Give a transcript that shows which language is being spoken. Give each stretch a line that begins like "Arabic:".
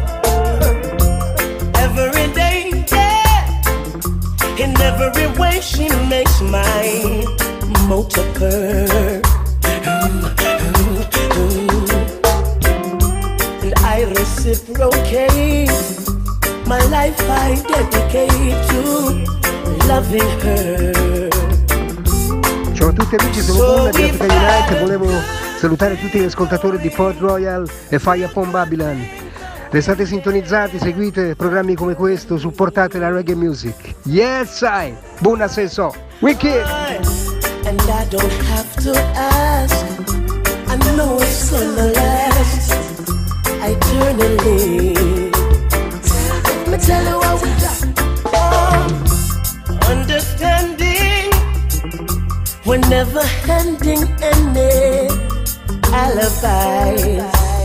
English: Oh, every day, yeah. In every way she makes my motor purr. Reciprocate, my life I dedicate to loving her.
Italian: Ciao a tutti amici, sono Bruno di Night. Volevo salutare tutti gli ascoltatori di Port Royal e Fire Upon Babylon. Restate sintonizzati, seguite programmi come questo, supportate la reggae music.
English: Yes, I!
Italian: Buona sesso!
English: Wicked! And I don't have to ask, I know it's gonna last eternally. Let me tell you what we got. Understanding, we're never handing any alibis.